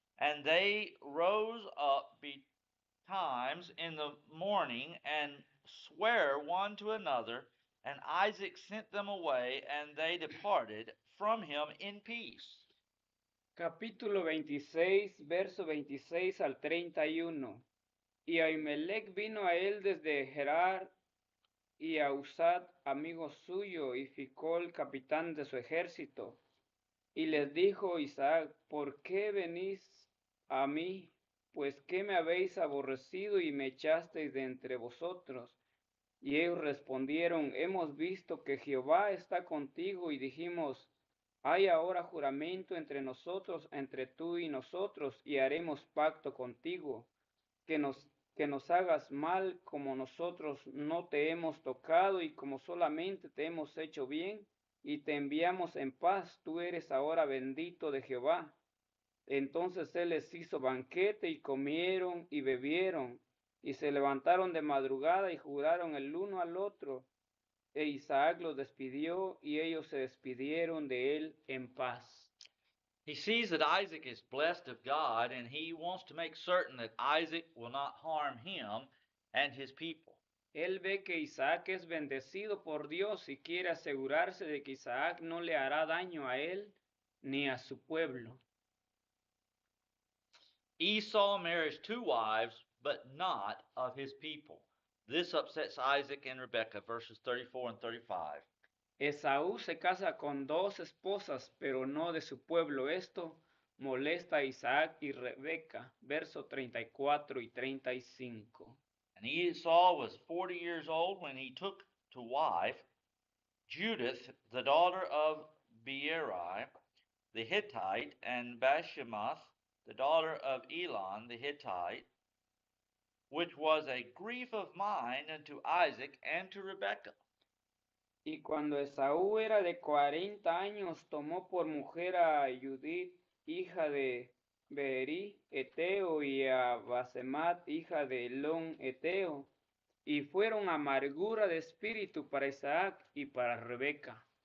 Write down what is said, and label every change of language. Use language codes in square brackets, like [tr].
[en] And they rose up betimes in the morning, and sware one to another. And Isaac sent them away, and they departed from him in peace. [es] Capítulo 26, verso 26 al 31. Y Ahimelech vino a él desde Gerar, y a Usad, amigo suyo, y Ficol, capitán de su ejército. Y les dijo Isaac, ¿por qué venís a mí? Pues que me habéis aborrecido y me echasteis de entre vosotros. Y ellos respondieron, hemos visto que Jehová está contigo, y dijimos, hay ahora juramento entre nosotros, entre tú y nosotros, y haremos pacto contigo, que que nos hagas mal como nosotros no te hemos tocado y como solamente te hemos hecho bien y te enviamos en paz, tú eres ahora bendito de Jehová. Entonces él les hizo banquete y comieron y bebieron y se levantaron de madrugada y juraron el uno al otro. E Isaac los despidió y ellos se despidieron de él en paz. [en] He sees that Isaac is blessed of God, and he wants to make certain that Isaac will not harm him and his people. [es] Él ve que Isaac es bendecido por Dios y quiere asegurarse de que Isaac no le hará daño a él ni a su pueblo. [en] Esau marries 2 wives, but not of his people. This upsets Isaac and Rebekah, verses 34 and 35. [es] Esaú se casa con 2 esposas, pero no de su pueblo. Esto molesta a Isaac y Rebeca, versos 34 y 35. [en] And Esau was 40 years old when he took to wife Judith, the daughter of Beeri the Hittite, and Bashemath, the daughter of Elon the Hittite, which was a grief of mine unto Isaac and to Rebekah. [es] Y cuando Esaú era de 40 años, tomó por mujer a Judith, hija de Beeri, Eteo, y a Basemat, hija de Elón, Eteo, y fueron amargura de espíritu para Isaac y para Rebeca.